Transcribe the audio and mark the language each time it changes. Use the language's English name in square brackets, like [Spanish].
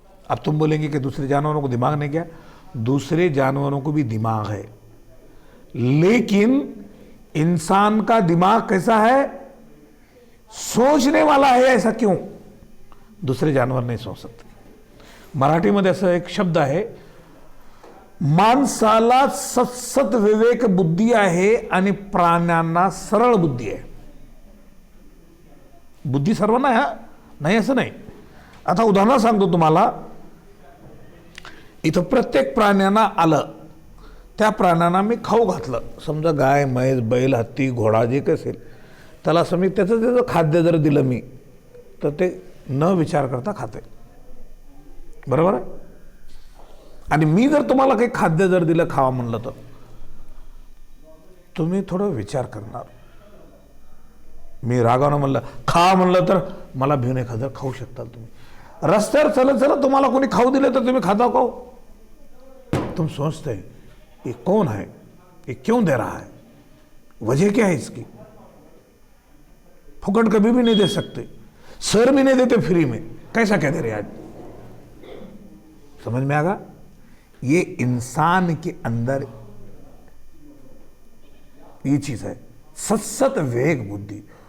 [Hindi] अब तुम बोलेंगे कि दूसरे जानवरों को दिमाग नहीं, क्या? दूसरे जानवरों को भी दिमाग है, लेकिन इंसान का दिमाग कैसा है? सोचने वाला है। ऐसा क्यों? दूसरे जानवर नहीं सोच सकते। मराठी में ऐसा एक शब्द है, [Marathi] माणसाला सत्सत विवेक बुद्धी आहे आणि प्राण्यांना सरळ बुद्धी आहे। बुद्धी सर्वांना आहे, नाही असं नाही। आता उदाहरण सांगतो तुम्हाला, इथं प्रत्येक प्राण्यांना आलं, त्या प्राण्यांना मी खाऊ घातलं, समजा गाय, म्हैस, बैल, हत्ती, घोडा जे काही असेल, त्याला असं मी त्याचं खाद्य जर दिलं मी, तर ते न विचार करता खाते, बरोबर आहे? आणि मी जर तुम्हाला काही खाद्य जर दिलं खावा म्हणलं, तर तुम्ही थोडं विचार करणार। मी रागावनं म्हणलं खा म्हणलं तर मला भिऊन एखादं खाऊ शकता तुम्ही। रस्त्यावर चलत चलत तुम्हाला कोणी खाऊ दिलं तर तुम्ही खाता का? [Hindi] तुम सोचते हैं ये कौन है, ये क्यों दे रहा है, वजह क्या है इसकी? फुकट कभी भी नहीं दे सकते, सर भी नहीं देते फ्री में, कैसा कह दे रहे आज? समझ में आगा? ये इंसान के अंदर ये चीज है, सत्सत विवेक बुद्धि।